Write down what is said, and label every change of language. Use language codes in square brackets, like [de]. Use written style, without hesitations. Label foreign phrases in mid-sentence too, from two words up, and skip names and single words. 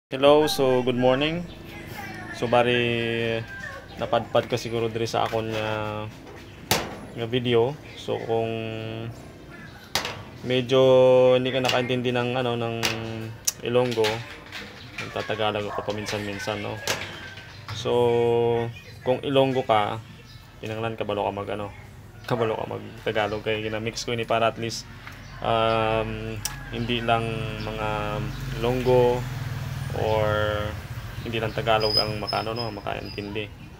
[en] Hello, so good morning. [hil] So bari napadpad ka siguro diri sa akon nga video. [tl] So kung medyo hindi ka nakaintindi ng ng Ilonggo, nagtatagalog ako paminsan-minsan, no. [hil] So kung Ilonggo ka, kinahanglan kabalo ka kabalo ka mag Tagalog kay ginamix ko ini para [en] at least [tl] hindi lang mga Ilonggo or hindi lang Tagalog ang makaintindi.